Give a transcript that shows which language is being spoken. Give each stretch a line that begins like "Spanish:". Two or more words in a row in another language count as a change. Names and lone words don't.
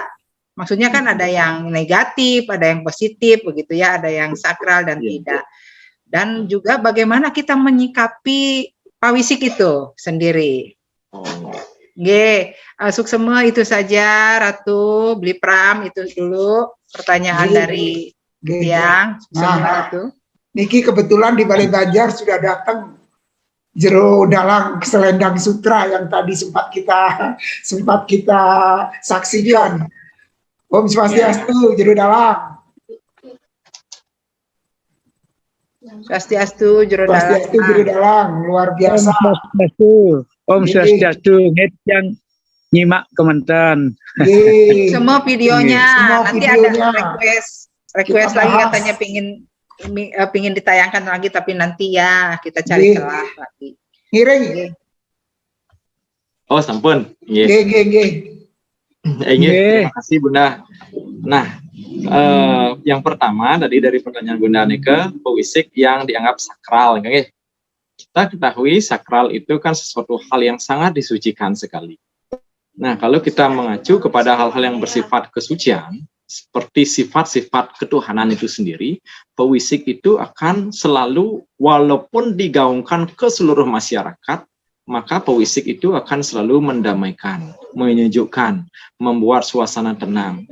Indonesian: Maksudnya kan ada yang negatif, ada yang positif begitu ya, ada yang sakral dan tidak. Dan juga bagaimana kita menyikapi pawisik itu sendiri. Oke, masuk semua itu saja Ratu Beli Pram, itu dulu pertanyaan dari Tiang. Ratu. Niki kebetulan di Balai Banjar sudah datang Jero Dalang Selendang Sutra yang tadi sempat kita saksikan. Om Swastiastu, Jero Dalang. Swastiastu, Jero Dalang, luar biasa. Om Swastiastu, yang nyimak komentar. Semua videonya, nanti ada request lagi katanya pingin ditayangkan lagi, tapi nanti ya kita cari celah lagi. Ngiring. Oh, sampun. Terima kasih Bunda. Nah, yang pertama tadi dari pertanyaan Bunda Nike, pewisik yang dianggap sakral. Kita ketahui sakral itu kan sesuatu hal yang sangat disucikan sekali. Nah, kalau kita mengacu kepada hal-hal yang bersifat kesucian, seperti sifat-sifat ketuhanan itu sendiri, pewisik itu akan selalu, walaupun digaungkan ke seluruh masyarakat, maka pewisik itu akan selalu mendamaikan, menyejukkan, membuat suasana tenang.